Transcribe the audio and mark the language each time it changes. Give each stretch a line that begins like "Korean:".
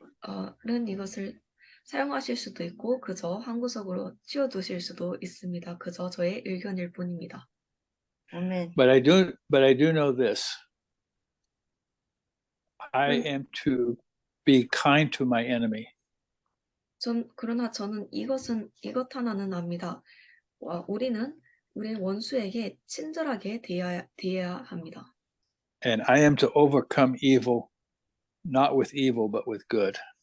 Korean: 여러분들은 이것을 사용하실 수도 있고 그저 한 구석으로 치워두실 수도 있습니다. 그저 저의 의견일 뿐입니다. 아멘.
English: But I do know this. I am to be kind to my enemy.
Korean: 그러나 저는 이것 하나는 압니다. 우리는 우리의 원수에게 친절하게 대해야 합니다.
English: And I am to overcome evil, not with evil, but with good.